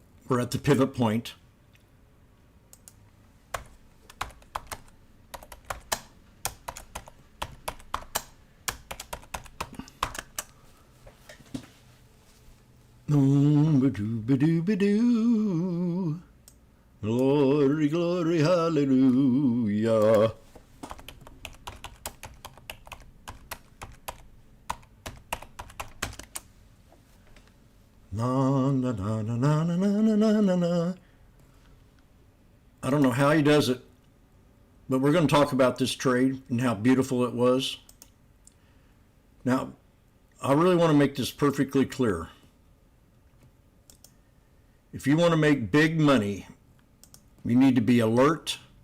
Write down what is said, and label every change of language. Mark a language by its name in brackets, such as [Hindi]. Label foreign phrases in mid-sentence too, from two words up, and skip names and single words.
[English] We're at the pivot point. Ba-doo-ba-doo-ba-doo. Glory, glory, hallelujah. Na na na na na na na na na na. I don't know how he does it, but we're going to talk about this trade and how beautiful it was. Now, I really want to make this perfectly clear. If you want to make big money, you need to be alert.